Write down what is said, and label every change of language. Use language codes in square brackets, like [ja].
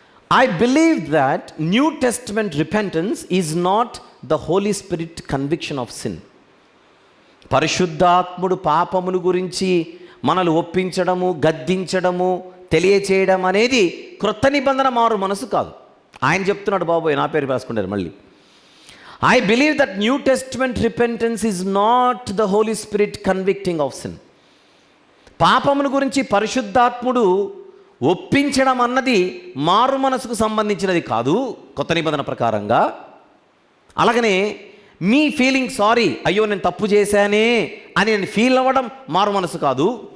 [en] I believe that New Testament repentance is not the Holy Spirit conviction of sin. [te] పరిశుద్ధాత్ముడు పాపమును గురించి మనల్ని ఒప్పించడము, గద్దించడము, తెలియచేయడం అనేది క్రొత్త నిబంధన మారు మనసు కాదు. ఆయన చెప్తున్నాడు, బాబోయ్ నా పేరు రాసుకుంటారు మళ్ళీ. [en] I believe that New Testament repentance is not the Holy Spirit convicting of sin. [te] పాపమును గురించి పరిశుద్ధాత్ముడు ఒప్పించడం అన్నది మారు మనసుకు సంబంధించినది కాదు కొత్త నిబంధన ప్రకారంగా. అలాగనే మీ ఫీలింగ్ సారీ, అయ్యో నేను తప్పు చేశానే అని నేను ఫీల్ అవ్వడం మారు మనసు కాదు.